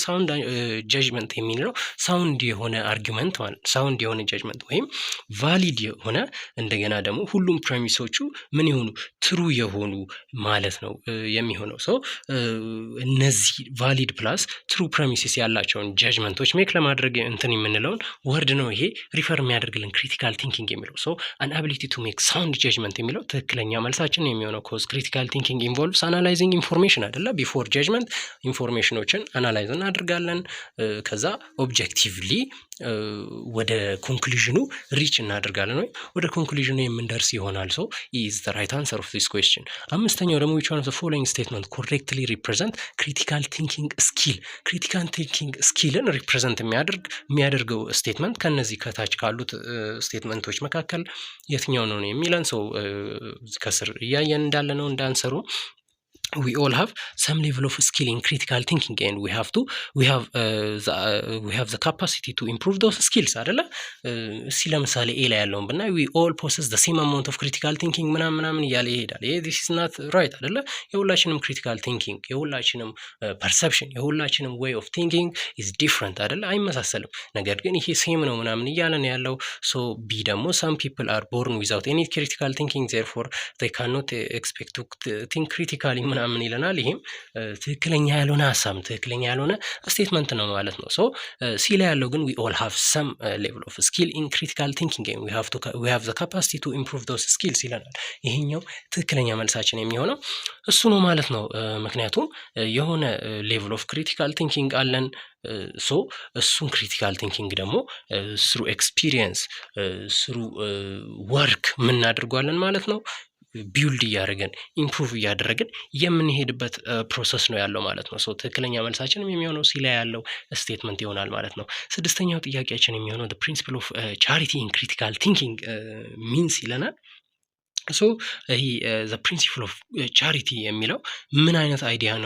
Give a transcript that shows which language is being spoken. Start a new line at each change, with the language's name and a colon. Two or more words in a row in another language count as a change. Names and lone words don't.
English: sound judgment
Amharic: የሚለው ሳውንድ የሆነ አርጊመንት ማለት ሳውንድ የሆነ ጀጅመንት ወይም ቫሊድ የሆነ እንደገና ደግሞ ሁሉም ፕሬሚሶቹ ምን የሆኑ ትሩ የሆኑ ማለት ነው የሚሆነው። ሰው እነዚህ
English: valid plus true premises
Amharic: ያላቸውን ጀጅመንቶች ሜክ ለማድረግ እንትን የምንለውን ወርድ ነው ይሄ ሪፈር የሚያደርግልን
English: critical thinking
Amharic: የሚለው።
English: so an ability to make sound judgment
Amharic: የሚለው ትክክለኛ መልሳችን የሚሆነው
English: cause critical thinking involves analyzing information
Amharic: አይደለ?
English: before judgment informations
Amharic: አናላይዝ እናደርጋለን። ከዛ ኦብጀክቲቭሊ ወደ ኮንክሉዥኑ ሪች እናደርጋለን ወይ ወደ ኮንክሉዥኑ የምንደርስ ይሆናል።
English: so is the right answer of this question።
Amharic: አምስተኛው ደግሞ
English: which one of the following statement correctly represent critical thinking skill? critical thinking skill
Amharic: ሪፕሬዘንት የሚያደርገው ስቴትመንት ከነዚህ ከታች ካሉት ስቴትመንቶች መካከል የትኛው ነው የሚለን። ሰው ከስር እያየን እንዳለ ነው እንዳንሰሩ
English: we all have some level of skill in critical thinking and we have the capacity to improve those skills
Amharic: አይደለ? እስቲ ለምሳሌ ኤ ላይ ያለውን ብናይ
English: we all possess the same amount of critical thinking
Amharic: ምናምን እያለ ይሄዳል። ይሄ
English: this is not right
Amharic: አይደለ?
English: የሁላችንም critical thinking የሁላችንም perception የሁላችንም way of thinking is different አይደለ?
Amharic: አይመሳሰልም። ነገር ግን ይሄ ሴም ነው ምናምን እያለ ነው ያለው። so b ደግሞ
English: some people are born without any critical thinking therefore they cannot expect to think critically
Amharic: ምናምን ይለናል። ይሄም ትክክለኛ ያልሆነ ሀሳብ ትክክለኛ ያልሆነ ስቴትመንት ነው ማለት ነው። ሶ ሲ ላይ ያለው ግን
English: we all have some level of skill in critical thinking and we have the capacity to improve those skills
Amharic: ይለናል። ይሄኛው ትክክለኛ መልሳችን የሚሆነው እሱ ነው ማለት ነው። ምክንያቱም የሆነ
English: level of critical thinking
Amharic: አለን። ሶ እሱን ክሪቲካል ቲንኪንግ ደግሞ
English: through experience through work
Amharic: የምናደርጓለን ማለት ነው። ቢውልድ እያደረገን ኢምፕሩቭ እያደረግን የምንሄድበት ፕሮሰስ ነው ያለው ማለት ነው። ሶ ትክክለኛ መልሳችንም የሚሆነው ሲ ላይ ያለው ስቴትመንት ይሆናል ማለት ነው። ስድስተኛው ጥያቄያችን የሚሆነው
English: principle of charity in critical thinking means
Amharic: ይለናል። ሶ ይሄ
English: the principle of charity
Amharic: የሚለው ምን አይነት አይዲያ ነው?